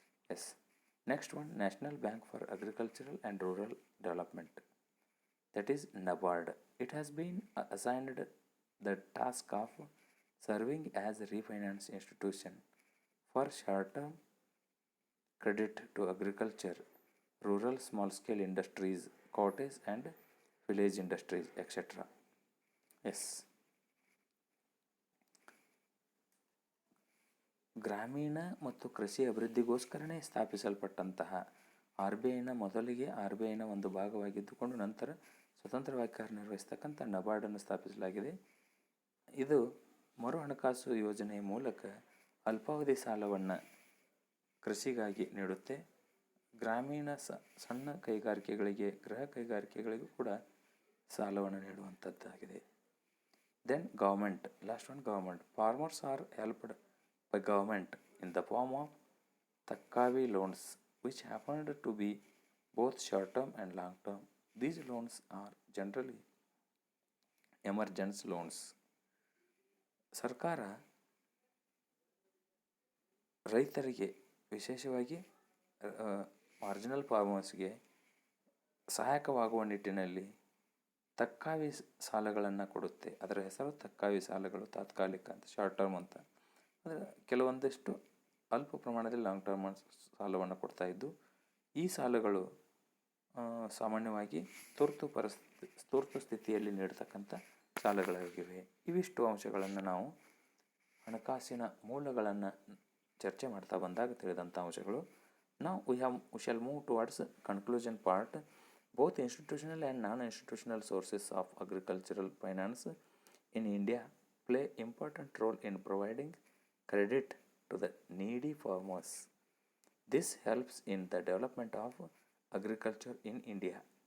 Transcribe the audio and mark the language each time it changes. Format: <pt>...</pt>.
<en>Yes, next one, national bank for agricultural and rural development, that is NABARD. It has been assigned the task of serving as a refinance institution for short-term credit to agriculture, rural small-scale industries, cottage and village industries, etc. Yes.</en> <kn>ಗ್ರಾಮೀಣ ಮತ್ತು ಕೃಷಿ ಅಭಿವೃದ್ಧಿಗೋಸ್ಕರನೇ ಸ್ಥಾಪಿಸಲ್ಪಟ್ಟಂತಹ RBIನ ಮೊದಲಿಗೆ RBIನ ಒಂದು ಭಾಗವಾಗಿದ್ದುಕೊಂಡು ನಂತರ ಸ್ವತಂತ್ರವಾಗಿ ಕಾರ್ಯನಿರ್ವಹಿಸ್ತಕ್ಕಂಥ ನಬಾರ್ಡನ್ನು ಸ್ಥಾಪಿಸಲಾಗಿದೆ. ಇದು ಮರು ಹಣಕಾಸು ಯೋಜನೆಯ ಮೂಲಕ ಅಲ್ಪಾವಧಿ ಸಾಲವನ್ನು ಕೃಷಿಗಾಗಿ ನೀಡುತ್ತೆ. ಗ್ರಾಮೀಣ ಸಣ್ಣ ಕೈಗಾರಿಕೆಗಳಿಗೆ, ಗೃಹ ಕೈಗಾರಿಕೆಗಳಿಗೂ ಕೂಡ ಸಾಲವನ್ನು ನೀಡುವಂಥದ್ದಾಗಿದೆ.</kn> <en>Then government, last one government. Farmers are helped by government in the form of taccavi loans which happened to be both short term and long term. These loans are generally emergency loans.</en> <kn>ಸರ್ಕಾರ ರೈತರಿಗೆ, ವಿಶೇಷವಾಗಿ marginal ಫಾರ್ಮರ್ಸ್ಗೆ ಸಹಾಯಕವಾಗುವ ನಿಟ್ಟಿನಲ್ಲಿ ತಕ್ಕಾವಿ ಸಾಲಗಳನ್ನು ಕೊಡುತ್ತೆ. ಅದರ ಹೆಸರು ತಕ್ಕಾವಿ ಸಾಲಗಳು, ತಾತ್ಕಾಲಿಕ ಅಂತ, ಶಾರ್ಟ್ ಟರ್ಮ್ ಅಂತ. ಅಂದರೆ ಕೆಲವೊಂದಿಷ್ಟು ಅಲ್ಪ ಪ್ರಮಾಣದಲ್ಲಿ ಲಾಂಗ್ ಟರ್ಮ್ ಸಾಲವನ್ನು ಕೊಡ್ತಾಯಿದ್ದು, ಈ ಸಾಲಗಳು ಸಾಮಾನ್ಯವಾಗಿ ತುರ್ತು ಸ್ಥಿತಿಯಲ್ಲಿ ನೀಡತಕ್ಕಂಥ ಸಾಲಗಳಾಗಿವೆ. ಇವಿಷ್ಟು ಅಂಶಗಳನ್ನು ನಾವು ಹಣಕಾಸಿನ ಮೂಲಗಳನ್ನು ಚರ್ಚೆ ಮಾಡ್ತಾ ಬಂದಾಗ ತಿಳಿದಂಥ ಅಂಶಗಳು. ನಾವು</kn> <en>we shall move towards conclusion part. Both institutional and non-institutional sources of agricultural finance in India play important role in providing credit to the needy farmers. This helps in the development of agriculture in India.</en>